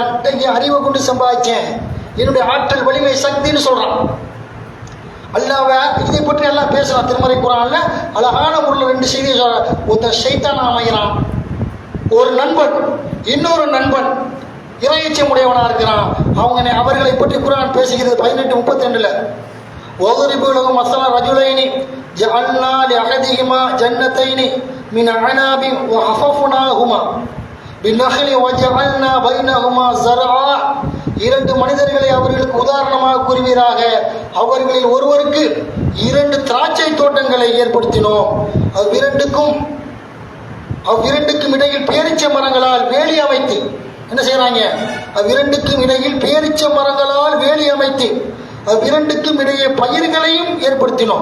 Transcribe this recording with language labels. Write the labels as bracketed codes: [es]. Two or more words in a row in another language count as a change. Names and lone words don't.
[ta] அறிவை கொண்டு சம்பாதிச்சேன், என்னுடைய ஆற்றல் வலிமை சக்தின்னு சொல்றான். அல்லாவை இதை பற்றி எல்லாம் பேசுறான் திருமறை குர்ஆன்ல. அழகான முறையில் 2 செய்தியை சொல்றான். ஒருத்தர் ஷைத்தான் அமைகிறான், ஒரு நண்பன், இன்னொரு நண்பன் இறையச்சம் உடையவனாக இருக்கிறான். அவர்களை பற்றி குர்ஆன் பேசுகிறது 18:32. [ar] وَضْرِبُوا لَهُمْ مَثَلَ رَجُلَيْنِ جَعَلْنَا لِأَحَدِهِمَا جَنَّتَيْنِ مِنْ أَعْنَابٍ وَحَفَفْنَاهُمَا بِالنَّخْلِ وَجَعَلْنَا بَيْنَهُمَا زَرْعًا. [ta] 2 மனிதர்களை அவர்களுக்கு உதாரணமாக கூறுவீராக. அவர்களில் ஒருவருக்கு 2 திராட்சை தோட்டங்களை ஏற்படுத்தினோம். அவ்விரண்டுக்கும் இடையில் பேரிச்ச மரங்களால் வேலி அமைத்து என்ன செய்யறாங்க, அவ்விரண்டுக்கும் இடையில் பேரிச்ச மரங்களால் வேலி அமைத்து அவ்விரண்டுக்கும் இடையே பயிர்களையும் ஏற்படுத்தினோம்.